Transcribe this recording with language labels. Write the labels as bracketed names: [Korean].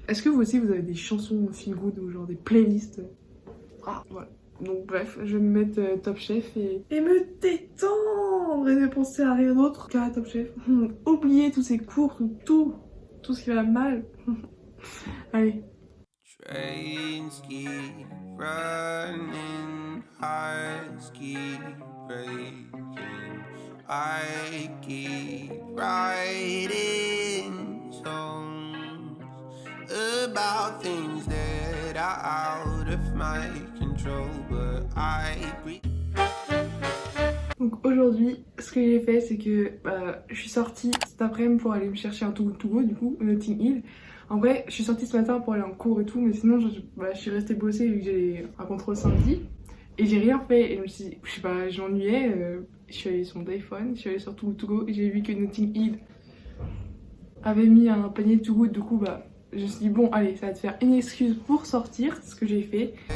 [French] Est-ce que vous aussi vous avez des chansons feel good ou genre des playlists? Ah voilà. Donc bref, je vais me mettre Top Chef et me détendre et ne penser à rien d'autre qu'à Top Chef. Oublier tous ces cours, tout ce qui va mal. Allez. [English] Trains keep running, hearts keep breaking, I keep writing songs about things that are out of my control, but I breathe. [French] Donc aujourd'hui, ce que j'ai fait, c'est que je suis sortie cet après-midi pour aller me chercher un Too Good To Go, du coup, Notting Hill. En vrai, je suis sortie ce matin pour aller en cours et tout, mais sinon, je suis restée bosser vu que j'ai un contrôle samedi. Et j'ai rien fait, et je me suis dit, je sais pas, je m'ennuyais, je suis allée sur mon téléphone, je suis allée sur Too Good To Go, et j'ai vu que Notting Hill avait mis un panier de Too Good, du coup, je me suis dit, bon, allez, ça va te faire une excuse pour sortir, ce que j'ai fait.